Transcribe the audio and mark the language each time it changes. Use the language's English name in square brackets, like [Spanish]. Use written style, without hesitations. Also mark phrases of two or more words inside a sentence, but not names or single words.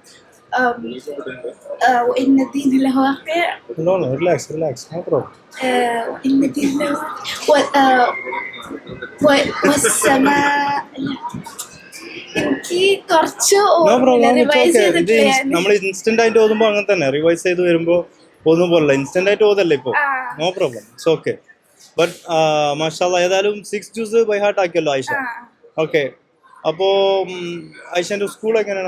[Arabic] وإن الدين لواقع. [English] No, relax, no problem. [Arabic] وإن الدين لواقع. والسماء. [Malayalam] എനിക്ക് കുറച്ച് നമ്മൾ ഇൻസ്റ്റന്റ് ആയിട്ട് ഓതുമ്പോ അങ്ങനെ തന്നെ റിവൈസ് ചെയ്ത് വരുമ്പോ ഒന്നും പോലല്ല. ഇൻസ്റ്റന്റ് ആയിട്ട് ഓതല്ലേ ഇപ്പൊ. [English] no problem, it's okay. [Malayalam] ബട്ട് മാഷാഅല്ലാ, ഏതായാലും 6th ജ്യൂസ് [English] by heart [Malayalam] ആക്കിയല്ലോ ഐഷ. ഓക്കെ. അപ്പോ ഐഷന്റെ സ്കൂൾ എങ്ങനെയാണ്?